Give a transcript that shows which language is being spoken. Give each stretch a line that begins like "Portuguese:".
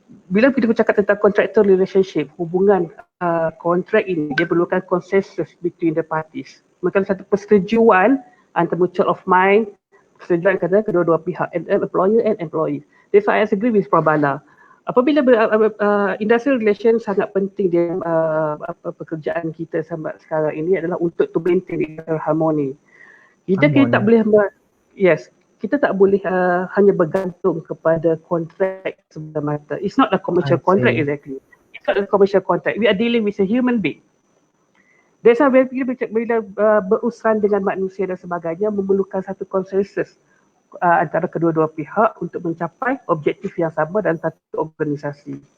Malay: Bila kita bercakap tentang contractual relationship, hubungan kontrak ini dia perlukan consensus
English: between the parties.
Malay: Memerlukan satu persetujuan antara
English: mutual of mind,
Malay: persetujuan antara kedua-dua pihak,
English: employer and employee. That's why I agree with Prof Bala.
Malay: Apabila industrial relation sangat penting dia pekerjaan kita sampai sekarang ini adalah untuk
English: to maintain harmony.
Malay: Kita tak boleh kita tak boleh hanya bergantung kepada kontrak semata-mata.
English: It's not a commercial contract exactly. It's not a commercial contract. We are dealing with a human being.
Malay: That's why bila berurusan dengan manusia dan sebagainya memerlukan satu konsensus antara kedua-dua pihak untuk mencapai objektif yang sama dalam satu organisasi.